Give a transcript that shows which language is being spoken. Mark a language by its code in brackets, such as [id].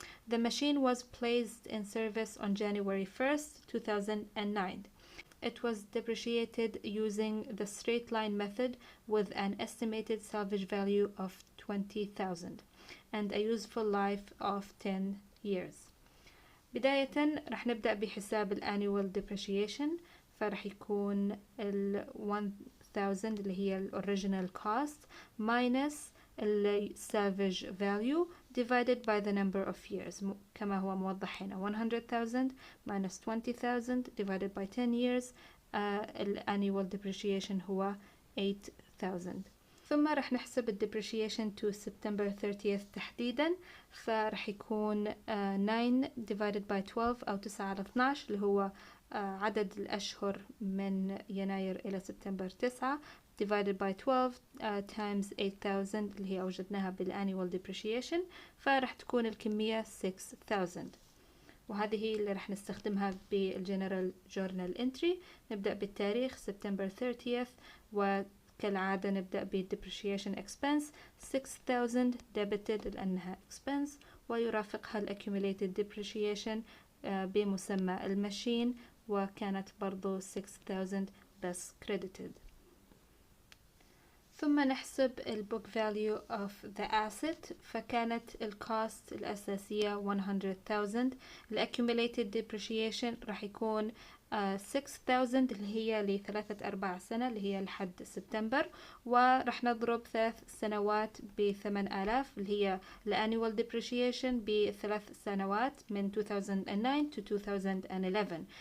[en] The machine was placed in service on January 1st 2009. It was depreciated using the straight line method with an estimated salvage value of $20,000 and a useful life of 10 years. [ar] بداية رح نبدأ بحساب ال annual depreciation. فرح يكون ال 1,000 اللي هي ال [en] original cost minus ال salvage value divided by the number of years [ar] كما هو موضح هنا. [en] 100,000 minus 20,000 divided by 10 years. [ar] ال annual depreciation هو 8,000. ثم رح نحسب ال depreciation to September 30th تحديدا. فرح يكون [en] 9 divided by 12 [ar] أو 9 على 12 اللي هو عدد الأشهر من يناير إلى سبتمبر 9 divided by 12 times 8,000 اللي هي أوجدناها بالannual depreciation. فرح تكون الكمية 6,000 وهذه هي اللي رح نستخدمها بالجنرال جورنال entry. نبدأ بالتاريخ September 30th وكالعادة نبدأ بالdepreciation expense 6,000 debited لأنها expense ويرافقها accumulated depreciation بمسمى الماشين وكانت برضو 6,000 بس credited. [en] ثم نحسب ال book value of the asset. [ar] فكانت ال cost الأساسية 100,000. ال accumulated depreciation راح يكون 6000 اللي هي ل3-4 سنة اللي هي لحد سبتمبر، ورح نضرب 3 سنوات ب8000 اللي هي الانnual depreciation ب3 سنوات من 2009 to 2011.